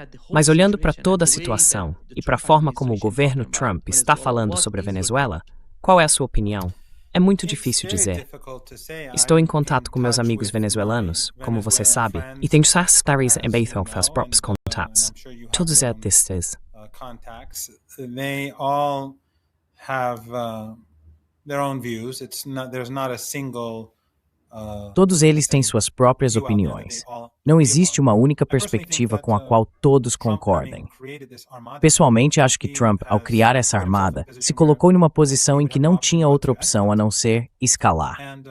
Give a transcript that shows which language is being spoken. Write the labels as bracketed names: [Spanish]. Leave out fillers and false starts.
[Portuguese] Mas olhando para toda a situação e para a forma como o governo Trump está falando sobre a Venezuela, qual é a sua opinião? É muito difícil dizer. Estou em contato com meus amigos venezuelanos, como você sabe, e tenho certeza em Bethel os próprios contatos. Todos estes. [English] They all have their own views. There's not a single [Portuguese] Todos eles têm suas próprias opiniões. Não existe uma única perspectiva com a qual todos concordem. Pessoalmente, acho que Trump, ao criar essa armada, se colocou em uma posição em que não tinha outra opção a não ser escalar.